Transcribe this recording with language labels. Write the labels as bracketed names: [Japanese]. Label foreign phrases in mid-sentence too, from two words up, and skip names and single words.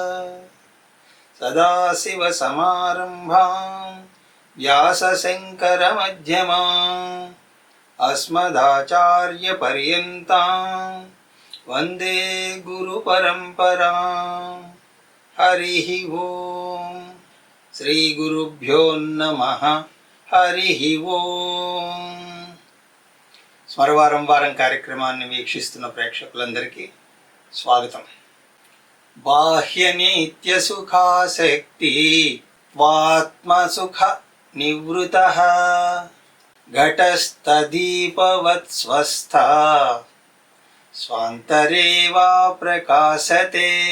[Sanskrit] सदाशिवसमारम्भां व्यासशङ्करमध्यमाम् अस्मदाचार्यपर्यन्तां वन्दे गुरुपरम्पराम्। हरिः ओम्। श्रीगुरुभ्यो नमः। हरिः ओम्। [Telugu] స్మరవారం వారం కార్యక్రమాన్ని వీక్షిస్తున్న ప్రేక్షకులందరికీ స్వాగతం. [Sanskrit] బాహ్య నిత్య సుఖాసక్తి వాత్మసుఖ నివృతః ఘటస్థదీపవత్ స్వస్థ స్వాంతరే వా ప్రకాశతే.